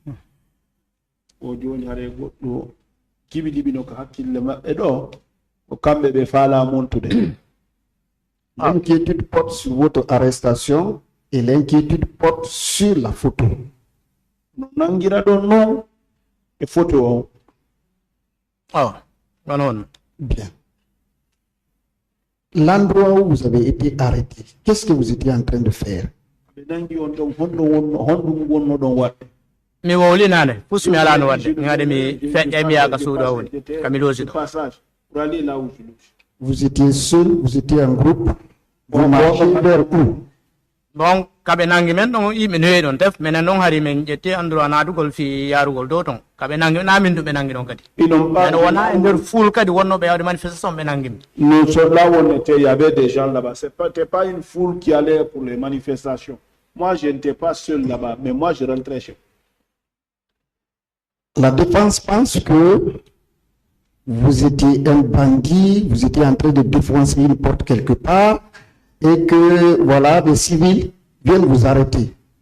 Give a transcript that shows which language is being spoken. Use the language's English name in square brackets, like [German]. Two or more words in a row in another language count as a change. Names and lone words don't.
[French] L'inquiétude porte sur votre arrestation et l'inquiétude porte sur la photo. Bien. L'endroit où vous avez été arrêté, qu'est-ce que vous étiez en train de faire? [Fula] Mi wowli nane pusu mi alano wadde ngade mi feƴƴay mi yaka suudo woni kami losi ɗo. [French] Vous étiez seul, vous étiez en groupe, vous marchez vers où? [Fula] Bon kaɓe nangi men ɗon yimɓe no heewi ɗon tef minen ɗon hari min ƴetti andura naatugol fi yarugol dow ton kaɓe nangi na min ɗum ɓe nangi ɗon kadi men wona e nder fuul kadi wonnoɓe yawde manifestation ɓe nangimi. [French] Nous sommes là où on était, il y avait des gens là-bas. C'était pas une foule qui allait pour les manifestations. Moi, je n'étais pas seul là-bas, mais moi, je rentrais chez moi. La défense pense que vous étiez un bandit, vous étiez en train de défoncer une porte quelque part et que voilà, des civils viennent vous arrêter.